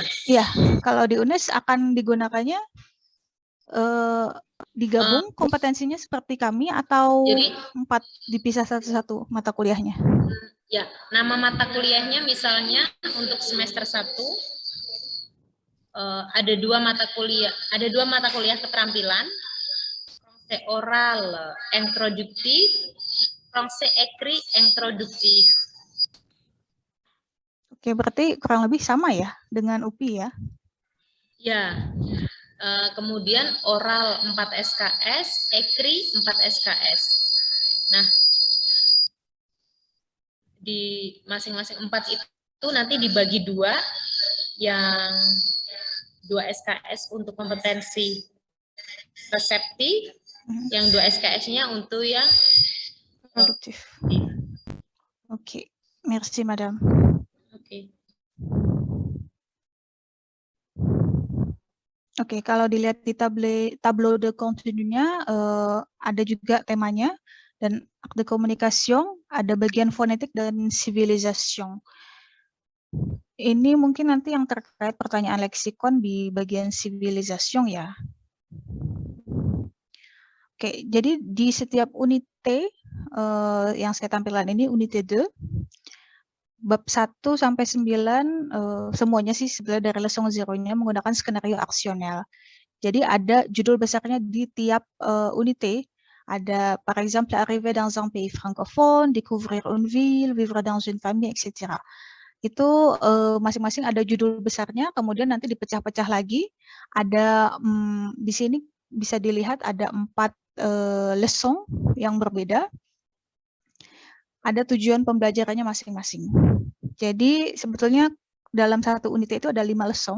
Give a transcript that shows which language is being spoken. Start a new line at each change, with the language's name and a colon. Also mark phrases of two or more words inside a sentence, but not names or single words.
Indonesian: Iya, kalau di UNES akan digunakannya digabung kompetensinya seperti kami atau Jadi 4 dipisah satu-satu mata kuliahnya? Ya, nama mata kuliahnya misalnya untuk semester 1 ada dua mata kuliah keterampilan,
French: Français oral introduktif, Français écrit introduktif.
Indonesian: Oke, berarti kurang lebih sama ya dengan UPI ya? Ya, kemudian oral 4 SKS, écrit 4 SKS. Nah, di masing-masing 4 itu nanti dibagi 2, yang 2 SKS untuk kompetensi reseptif, yang 2 SKS-nya untuk yang produktif. Oke,
French: merci Madam.
Indonesian: Oke. Oke, kalau dilihat di
French: tableau de contenu-
Indonesian: nya ada juga temanya, dan
French: acte de communication,
Indonesian: ada bagian fonetik dan civilisation. Ini mungkin nanti yang terkait pertanyaan leksikon di bagian civilisation ya. Oke, jadi di setiap unité yang saya tampilkan ini, unité 2, bab 1 sampai 9 semuanya sih sebenarnya dari leçon 0-nya menggunakan skenario aksional. Jadi ada judul besarnya di tiap unité.
French: Ada par exemple arriver dans un pays francophone, découvrir une ville, vivre dans une famille, etc.
Indonesian: Itu masing-masing ada judul besarnya, kemudian nanti dipecah-pecah lagi. Ada di sini bisa dilihat ada 4 leçon yang berbeda. Ada tujuan pembelajarannya masing-masing. Jadi sebetulnya dalam satu unité itu ada 5 leçon.